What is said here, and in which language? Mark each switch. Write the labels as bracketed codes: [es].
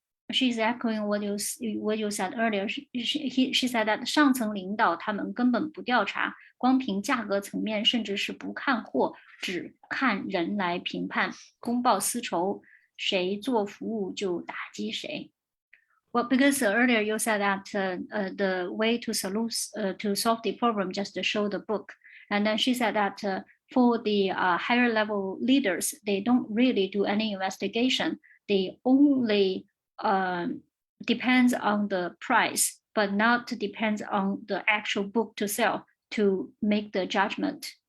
[en] She's echoing what you said earlier. She said that [zh] 上层领导他们根本不调查，光凭价格层面，甚至是不看货，只看人来评判，公报私仇，谁做服务就打击谁。 [en] Well, because earlier you said that the way to solve the problem just to show the book. And then she said that for the higher level leaders, they don't really do any investigation. They only depends on the price, but not depends on the actual book to sell to make the judgment.